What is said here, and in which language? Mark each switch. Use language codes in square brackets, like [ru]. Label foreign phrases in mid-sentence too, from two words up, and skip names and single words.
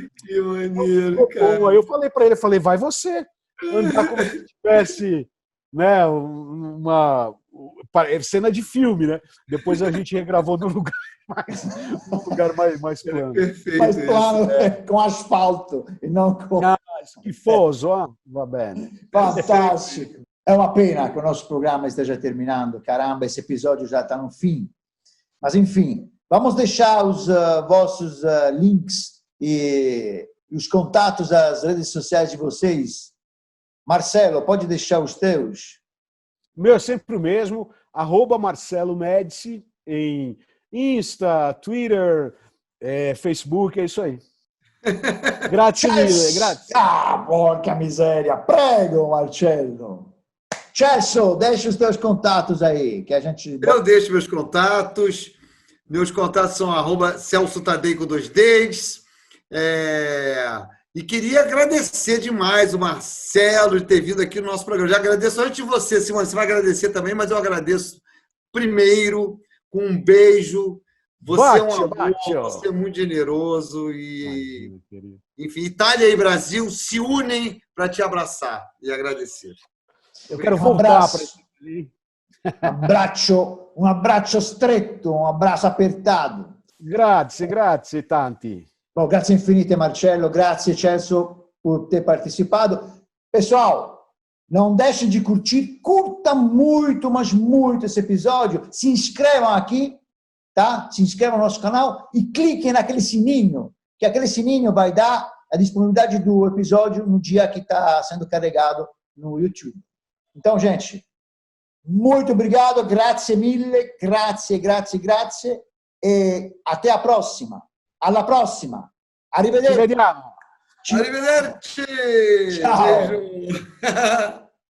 [pt] que maneiro, cara. Aí eu falei para ele, vai você andar como se tivesse, né, uma cena de filme, né? Depois a gente regravou num lugar mais plano. Perfeito. Mais plano, com asfalto e não com... [it] Schifoso, va bene. [pt] Fantástico. É uma pena que o nosso programa esteja terminando. Caramba, esse episódio já está no fim. Mas, enfim, vamos deixar os vossos links e os contatos das redes sociais de vocês. Marcelo, pode deixar os teus? Meu é sempre o mesmo, @Marcelo Médici em Insta, Twitter, Facebook, é isso aí. [it] Grazie mille, grazie. Ah, porca miséria! Prego, Marcelo! [pt] Celso, deixa os teus contatos aí, que a gente... Eu deixo meus contatos. Meus contatos são @Celso Tadei com 2 Ds. E queria agradecer demais o Marcelo de ter vindo aqui no nosso programa. Já agradeço antes de você, Simone. Você vai agradecer também, mas eu agradeço primeiro com um beijo. Você é um amor, você é muito generoso e, enfim, Itália e Brasil se unem para te abraçar e agradecer. Eu quero voltar para isso. [it] Um abbraccio stretto, [pt] um abraço apertado. [it] Grazie tanti. Bom, grazie infinite, Marcelo. Grazie, [pt] Celso, por ter participado. Pessoal, não deixem de curtir. Curta muito, mas muito esse episódio. Se inscrevam aqui, tá? Se inscrevam no nosso canal e cliquem naquele sininho, que aquele sininho vai dar a disponibilidade do episódio no dia que está sendo carregado no YouTube. Então, gente, muito obrigado, [it] grazie mille, grazie. [pt] E até a próxima. [it] Alla prossima. Arrivederci. Ci vediamo. Arrivederci. Ciao. [pt] Beijo.